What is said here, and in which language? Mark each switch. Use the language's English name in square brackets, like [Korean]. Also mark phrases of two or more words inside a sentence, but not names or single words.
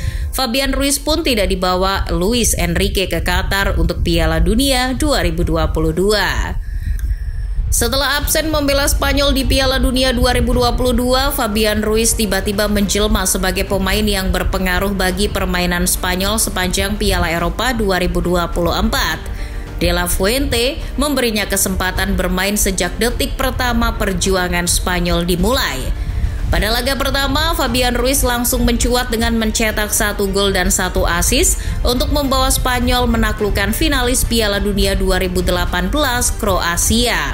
[Indonesian] Fabian Ruiz pun tidak dibawa Luis Enrique ke Qatar untuk Piala Dunia 2022. Setelah absen membela Spanyol di Piala Dunia 2022, Fabian Ruiz tiba-tiba menjelma sebagai pemain yang berpengaruh bagi permainan Spanyol sepanjang Piala Eropa 2024. De la Fuente memberinya kesempatan bermain sejak detik pertama perjuangan Spanyol dimulai. Pada laga pertama, Fabian Ruiz langsung mencuat dengan mencetak 1 gol dan 1 assist untuk membawa Spanyol menaklukkan finalis Piala Dunia 2018 Kroasia.